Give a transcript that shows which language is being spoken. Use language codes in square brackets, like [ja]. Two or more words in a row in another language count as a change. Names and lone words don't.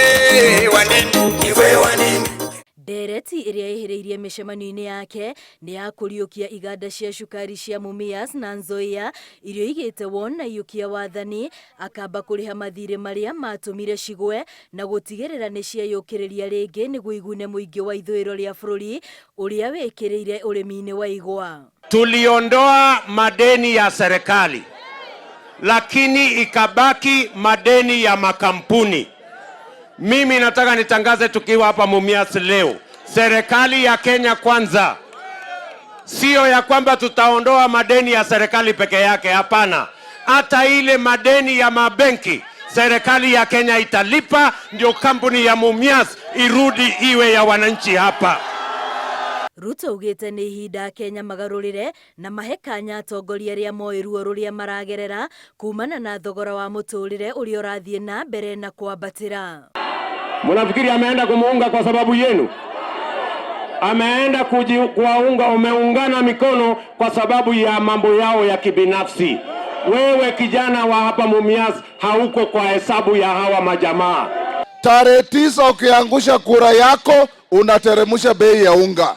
[ki] Ndereti ĩrĩa ĩhĩrĩirie mĩcemanio-inĩ yake nĩ ya kũriũkia iganda cia cukari cia Mumias na Nzoia irio igĩte wona iyũkia wathani, akamba kũrĩha mathirĩ marĩa matũmire cigwe na gũtigĩrĩra nĩ ciayũkĩrĩria rĩngĩ nĩguo igune mũingĩ wa ithũĩro rĩa bũrũri ũrĩa wĩkĩrĩire ũrĩmi-inĩ wa igwa. [sw] Tuliondoa madeni ya serikali, lakini ikabaki madeni ya makampuni. Mimi nataka nitangaze tukiwa hapa Mumias leo, serikali ya Kenya Kwanza sio ya kwamba tutaondoa madeni ya serikali peke yake, hapana. Hata ile madeni ya mabenki serikali ya Kenya italipa, ndio kampuni ya Mumias irudi iwe ya wananchi hapa. [ki] Ruto ugĩte nĩ ihinda Kenya magarũrĩre na mahekanya atongoria arĩa moĩ ruo rũrĩa maragerera kumana na thogora wa mũtũrĩre ũrĩa ũrathiĩ na mbere na kwambatĩra. [sw] Mnafikiri ameenda kumuunga kwa sababu yenu? Ameenda kuwaunga, umeungana mikono kwa sababu ya mambo yao ya kibinafsi. Wewe kijana wa hapa Mumias hauko kwa hesabu ya hawa majamaa. Tarehe 9 ukiangusha kura yako unateremsha bei ya unga.